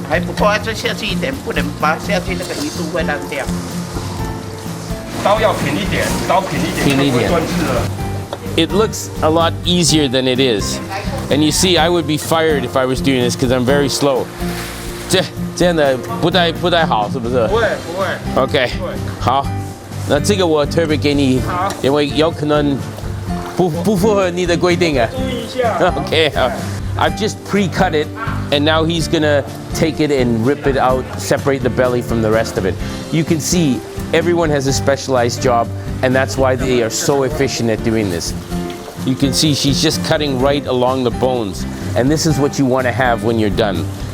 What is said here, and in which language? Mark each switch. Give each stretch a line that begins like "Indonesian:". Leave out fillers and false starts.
Chinese: 还不够啊，再下去一点，不能拔下去，那个鱼肚会烂掉。刀要平一点，就不会断刺了。
English: It looks a lot easier than it is, and you see, I would be fired if I was doing this because I'm very slow.
Chinese: 这样的不太好，是不是？不会。 OK，好，那这个我特别给你，因为有可能不符合你的规定啊。注意一下。 OK， 好。
English: I've just pre-cut it, and now he's gonna take it and rip it out, separate the belly from the rest of it. You can see everyone has a specialized job, and that's why they are so efficient at doing this. You can see she's just cutting right along the bones, and this is what you want to have when you're done.